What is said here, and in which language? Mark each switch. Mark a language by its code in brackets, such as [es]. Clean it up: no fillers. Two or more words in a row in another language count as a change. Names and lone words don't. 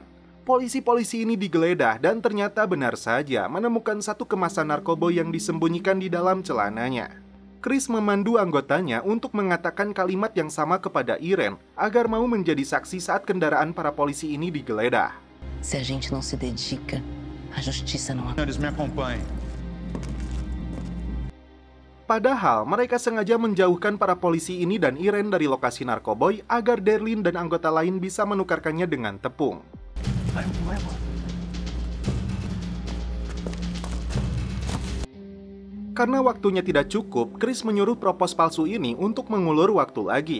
[id] Polisi-polisi ini digeledah dan ternyata benar saja menemukan satu kemasan narkoboy yang disembunyikan di dalam celananya. Chris memandu anggotanya untuk mengatakan kalimat yang sama kepada Irene agar mau menjadi saksi saat kendaraan para polisi ini digeledah. [pt] Se a gente não se dedica, a justiça não... Eles me acompanhem. [id] Padahal mereka sengaja menjauhkan para polisi ini dan Irene dari lokasi narkoboy agar Darlene dan anggota lain bisa menukarkannya dengan tepung. Karena waktunya tidak cukup, Chris menyuruh propos palsu ini untuk mengulur waktu lagi.